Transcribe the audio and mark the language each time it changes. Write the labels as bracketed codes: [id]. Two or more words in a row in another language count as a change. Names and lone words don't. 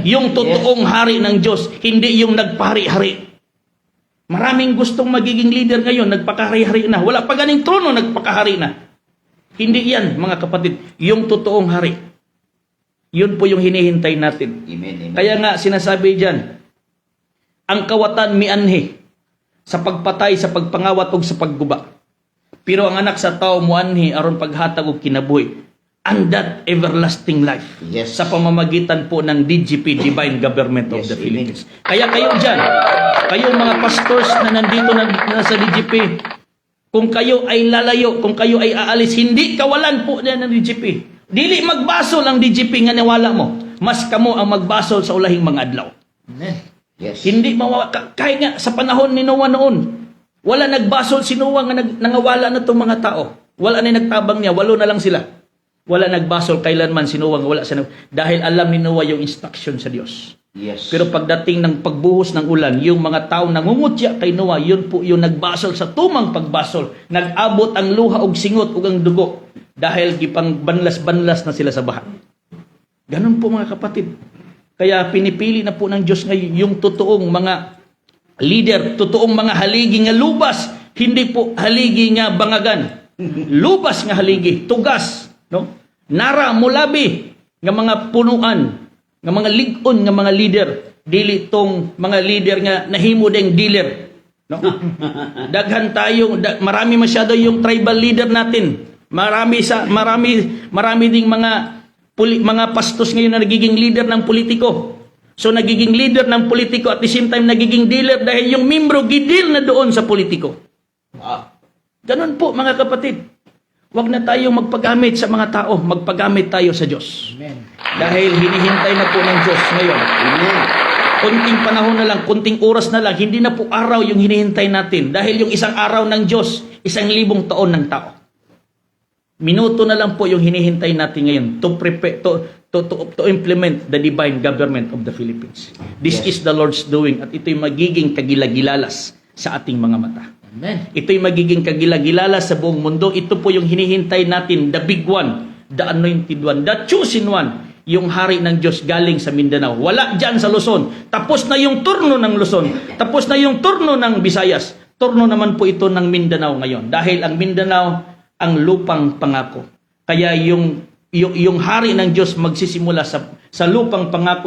[tl] Yung totoong hari ng Diyos, hindi yung nagpahari-hari. Maraming gustong magiging leader ngayon, nagpakahari-hari na. Wala pa ganing trono, nagpakahari na. Hindi yan, mga kapatid. Yung totoong hari. Yun po yung hinihintay natin. Amen. Amen. Kaya nga, sinasabi dyan, [ceb] ang kawatan mianhi sa pagpatay, sa pagpangawat o sa pagguba. Pero ang anak sa tao muanhi aron paghatag og kinabuhi. [en] And that everlasting life. Yes. [tl] Sa pamamagitan po ng DGP, [en] Divine Government of Yes, the amen. Philippines. [tl] Kaya kayo dyan, kayo mga pastors na nandito na sa DGP, kung kayo ay lalayo, kung kayo ay aalis, hindi kawalan po na ng DGP. [ceb] Dili magbasol ang DGP nga niwala mo. Mas kamo ang magbasol sa ulahing mga adlaw. Amen. Yes. [tl] Hindi kaya nga sa panahon ni Noah noon, wala nagbasol si Noah nga nangawala na itong mga tao. [ceb] Wala na nagtabang niya, [tl] 8 na lang sila. Wala nagbasol kailanman si Noah, wala siya dahil alam ni Noah yung instruction sa Diyos. Yes. Pero pagdating ng pagbuhos ng ulan, yung mga tao nangungutya kay Noah, yun po yung nagbasol sa tumang pagbasol. [ceb] Nag-abot ang luha og singot ug ang dugo dahil gipang banlas-banlas na sila sa baha. [tl] Ganun po mga kapatid. Kaya pinipili na po ng Diyos ngayon yung totoong mga leader, totoong mga haligi nga lubas, hindi po haligi nga bangagan. [ceb] Lubas nga haligi, tugas, no? Nara mulabi nga mga punuan, nga mga ligon nga mga leader, dili tong mga leader nga nahimo ding dealer, no? [tl] Daghan tayo, marami masyado yung tribal leader natin. Marami ding mga pastos ngayon na nagiging leader ng politiko. So nagiging leader ng politiko [en] at the same time [tl] nagiging dealer dahil yung membro gidil na doon sa politiko. Ganon po mga kapatid. Huwag na tayong magpagamit sa mga tao, magpagamit tayo sa Diyos. Amen. Dahil hinihintay na po ng Diyos ngayon. Amen. Kunting panahon na lang, kunting oras na lang, hindi na po araw yung hinihintay natin. Dahil yung isang araw ng Diyos, 1,000 taon ng tao. Minuto na lang po yung hinihintay natin ngayon [en] to implement the divine government of the Philippines. This is the Lord's doing [tl] at ito'y magiging kagilagilalas sa ating mga mata. Amen. Ito'y magiging kagilagilalas sa buong mundo. Ito po yung hinihintay natin, [en] the big one, the anointed one, the chosen one, [tl] yung hari ng Diyos galing sa Mindanao. Wala dyan sa Luzon. Tapos na yung turno ng Luzon. Tapos na yung turno ng Visayas. Turno naman po ito ng Mindanao ngayon. Dahil ang Mindanao, ang lupang pangako. Kaya yung hari ng Diyos magsisimula sa lupang pangako.